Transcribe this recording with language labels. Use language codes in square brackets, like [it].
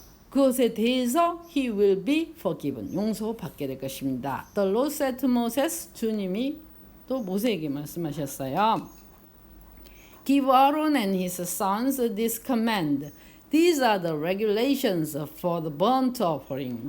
[ko] 그것에 대해서 [en] he will be forgiven. [ko] 용서받게 될 것입니다. [en] The Lord said to Moses. [ko] 주님이 또 모세에게 말씀하셨어요. [en] Give Aaron and his sons this command. These are the regulations for the burnt offering.